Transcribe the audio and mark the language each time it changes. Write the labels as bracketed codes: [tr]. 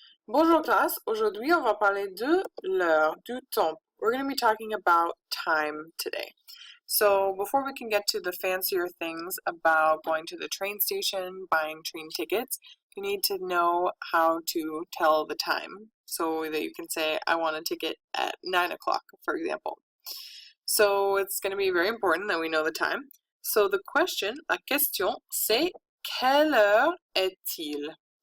[fr] Bonjour classe, aujourd'hui on va parler de l'heure, du temps. [en] We're going to be talking about time today. So before we can get to the fancier things about going to the train station, buying train tickets, you need to know how to tell the time so that you can say, I want a ticket at 9 o'clock, for example. So it's going to be very important that we know the time. So the question, [fr] la question, c'est quelle heure est-il?